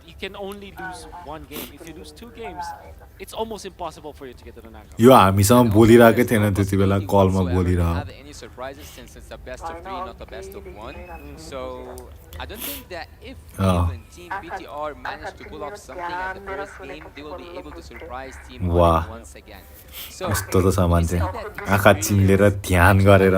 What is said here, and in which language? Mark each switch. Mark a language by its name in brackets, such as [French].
[English] You can only lose 1 game. If you lose 2 games, it's almost impossible for you to get to the knockout. [Nepali] यो हामीसँग बोलिरहेकै थिएन त्यति बेला कलमा बोलिरह [English] Have any surprises since it's a best of 3, not a best of 1. So I don't think that if even Team BTR managed to pull off something at the first game, they will be able to surprise Team Wow. Onyx once again. So [Nepali] कस्तो त छ मान्छे [English] we say that [Nepali] आँखा चिम्लेर ध्यान गरेर